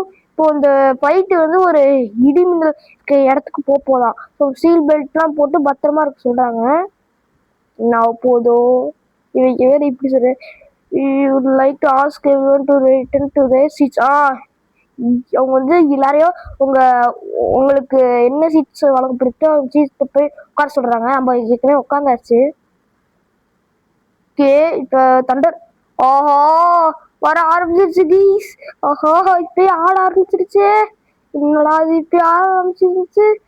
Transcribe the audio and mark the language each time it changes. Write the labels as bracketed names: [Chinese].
[Tamil] இப்போ இந்த பைட்டு வந்து ஒரு இடிமின்னல் இடத்துக்கு போகலாம். ஸோ சீல் பெல்ட்லாம் போட்டு பத்திரமா இருக்க சொல்றாங்க. நான் போதும் இவங்க வேற இப்படி சொல்றேன். [English] you would like to ask everyone to return to their seats. [Tamil] அவங்க வந்து எல்லாரையும் உங்களுக்கு என்ன சீட்ஸ் வழங்கப்படுத்தோ சீட்ஸ் போய் உட்கார சொல்றாங்க. நம்ம ஏற்கனவே உட்காந்தாச்சு. ஓகே இப்ப தண்டர் ஆஹா வர ஆரம்பிச்சிருச்சு கீஸ். ஆஹா இப்ப ஆட ஆரம்பிச்சிருச்சு. என்னடா இது இப்ப ஆட ஆரம்பிச்சிருச்சு.